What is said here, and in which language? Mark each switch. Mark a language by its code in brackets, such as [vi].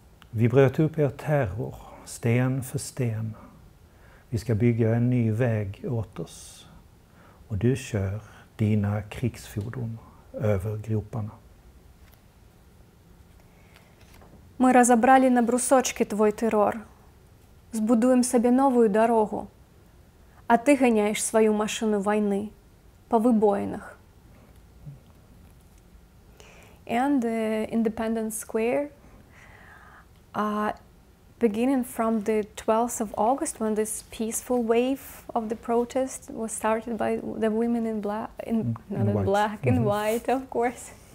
[sv] Vi bröt upp er terror, sten för sten. Vi ska bygga en ny väg åt oss, och du kör dina krigsfordon över groparna. [be] Мы разабралі на брусочки твой тэрор. Збудуем сабе новую дарогу. А ты ганяеш сваю машыну вайны па выбоінах. [en] And the Independence Square, beginning from the 12th of August, when this peaceful wave of the protest was started by the women in black, in white, of course.